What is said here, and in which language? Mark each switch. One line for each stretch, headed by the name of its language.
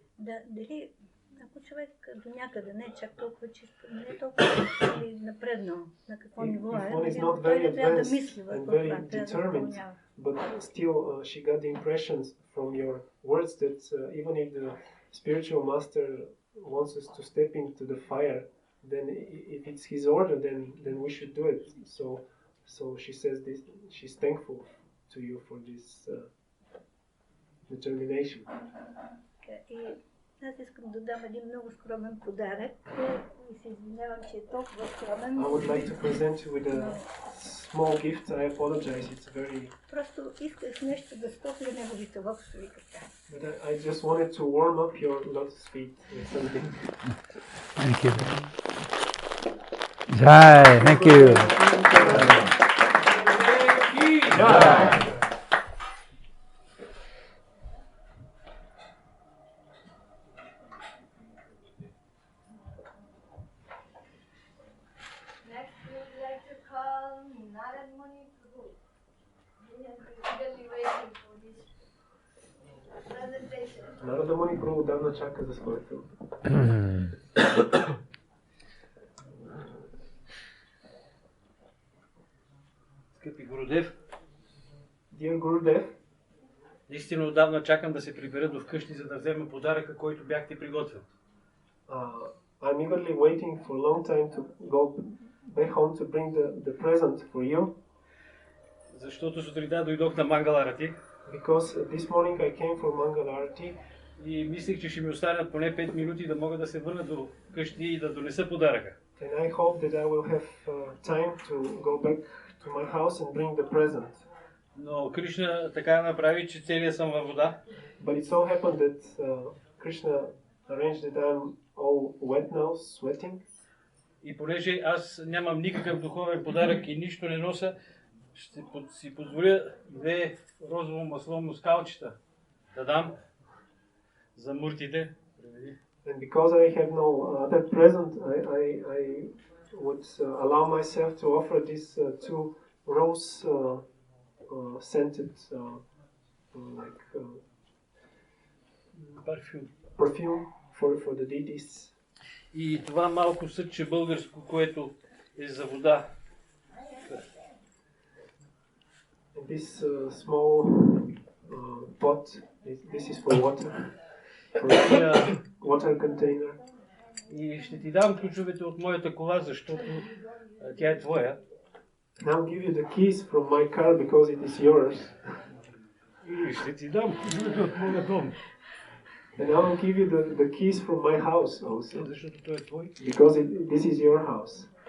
Bulgarian: Дали ако човек до някъде не е чак толкова чисто, не е толкова напреднал, на какво ниво е, той трябва да мисли върху това, трябва да изпълнява.
English: But still, she got the impressions from your words that even if the spiritual master wants us to step into the fire, then if it's his order, then we should do it. So she says this. She's thankful to you for this determination.
Bulgarian: Аз искам да дам един много скромен подарък и се извинявам, че е толкова скромен.
English: I would like to present you with a small gift. I apologize, it's very...
Bulgarian: Просто исках нещо да стопля неговите лотосови кръста.
English: But I just wanted to warm up your lotus feet with something. Thank you. Jai, thank you. Next, we would like to call Narad Muni Prabhu. He has been eagerly waiting for his presentation.
Bulgarian: Нарада Муни Прабу отдавна чака за своето. Скъпи Гурудев,
English: Dear Gurudev,
Bulgarian: наистина отдавна чакам да се прибера до вкъщи, за да взема подаръка, който бяхте приготвил.
English: I'm eagerly waiting for a long time to go back home to bring the present for you.
Bulgarian: Защото сутринта дойдох на Мангаларати
English: Because this morning I came from Mangalarati
Bulgarian: и мислех, че ще ми останат поне 5 минути да мога да се върна до къщи и да донеса подаръка.
English: and I hope that I will have time to go back to my house and bring the present.
Bulgarian: Но Кришна така направи, че целият съм във вода.
English: But it so happened that Krishna arranged that I'm all wet now, sweating.
Bulgarian: И понеже аз нямам никакъв духовен подарък и нищо не нося, ще си позволя 2 розово масло скалчета да дам за муртите.
English: And because I have no other present, I would allow myself to offer these 2 rose scented like perfume for the deities.
Bulgarian: И това малко съдче българско, което е за вода.
English: And this small pot, this is for water, for water container.
Bulgarian: И ще ти дам ключовете от моята кола, защото тя е твоя.
English: And I'll give you the keys from my car because it is yours.
Bulgarian: И ще ти дам ключовете от моя дом.
English: And I will give you the keys from my house also.
Bulgarian: Защото той е твой.
English: Because this is your house.